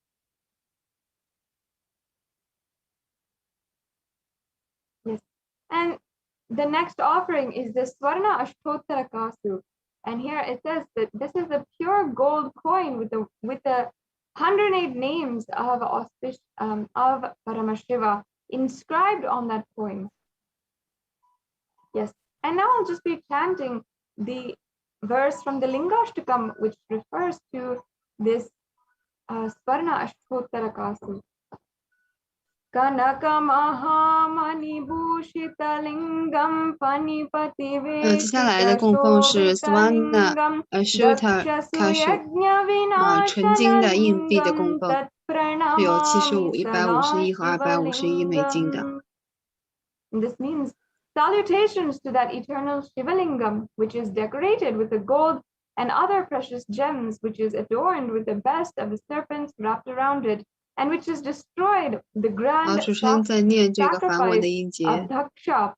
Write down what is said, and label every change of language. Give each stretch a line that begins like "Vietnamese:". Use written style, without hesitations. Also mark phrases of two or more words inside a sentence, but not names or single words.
English: Yes, and the next offering is the Swarna Ashtottara Kasu, and here it says that this is a pure gold coin with the 108 names of Paramashiva inscribed on that coin. Yes, and now I'll just be chanting the verse from the Lingashtakam, which refers to this Swarna Ashtottara Kasu.
Sanskrit: Kanaka Mahamani Bhushita Lingam Panipati Veshita
Chinese: 接下来的供奉是 Swarna Ashtottara Kasu 纯金的硬币的供奉，是有75、151和251美金的。
English: This means salutations to that eternal Shivalingam, which is decorated with the gold and other precious gems, which is adorned with the best of the serpents wrapped around it, and which has destroyed the grand sacrifice of Daksha.